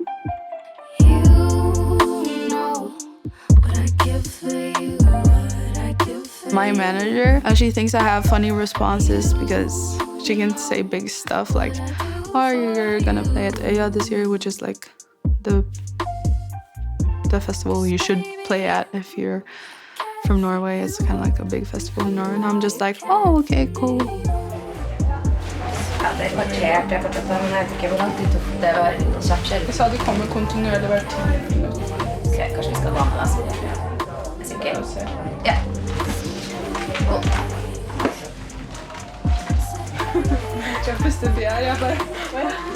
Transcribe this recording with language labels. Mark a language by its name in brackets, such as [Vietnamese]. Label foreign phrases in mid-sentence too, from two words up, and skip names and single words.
[English] You know what I give for you, what I give for my manager, she thinks I have funny responses because she can say big stuff like, oh, you're gonna play at Øya this year, which is like the festival you should play at if you're from Norway. It's kind of like a big festival in Norway. And I'm just like, oh, okay, cool. [Norwegian] Jeg sa de kommer kontinuerlig hvert 10 minutter. Ok, kanskje vi skal vanne da, så det er sikkert. Ja. Jeg puster fri her, jeg bare...